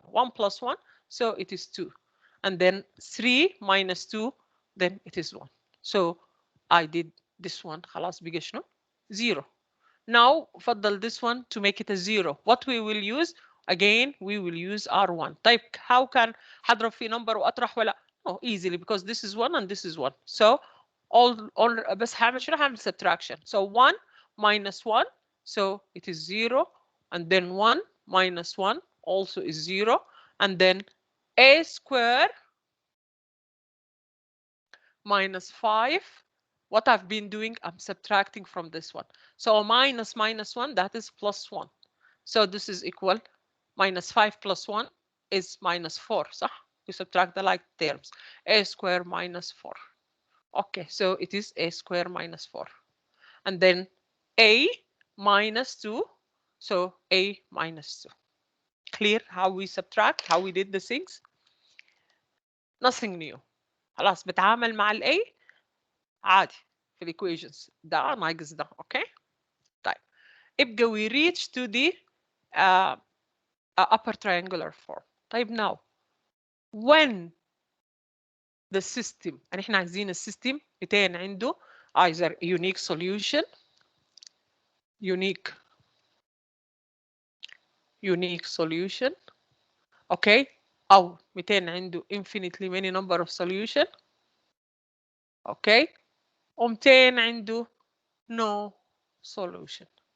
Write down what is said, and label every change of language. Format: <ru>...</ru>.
<en>1 plus 1, so it is 2. And then 3 minus 2, then it is 1. So I did this one</en> <ar>خلاص بقى شنو؟</ar> <en>0. Now</en> <ar>فضل</ar> <en>this one to make it a 0. What we will use? Again, we will use R1.</en> <ar>طيب</ar> <en>how can</en> <ar>هضرب في number وأطرح ولا؟</ar> <en>Oh, easily because this is 1 and this is 1. So all</en> <ar>بس هعمل شنو؟ هعمل</ar> <en>subtraction. So 1 minus 1, so it is 0, and then 1 minus 1 also is 0, and then a square minus 5. What I've been doing, I'm subtracting from this one. So minus minus 1, that is plus 1. So this is equal minus 5 plus 1 is minus 4. So you subtract the like terms. A square minus 4. Okay, so it is a square minus 4. And then a minus 2. So a minus 2. Clear how we subtract, how we did the things?</en> <ar>Nothing new. خلاص بتعامل مع ال A عادي. في الايكويشنز ده ناقص ده. اوكي طيب يبقى</ar> <en>we reach to the upper triangular form.</en> <ar>طيب</ar> <en>now when the system</en> <ar>يعني احنا عايزين السيستم بتاعنا عنده</ar> <en>either unique solution unique solution</en> <ar>اوكي او 200 عنده</ar> <en>infinitely many number of solution</en> <ar>اوكي و200 عنده</ar> <en>no solution.</en>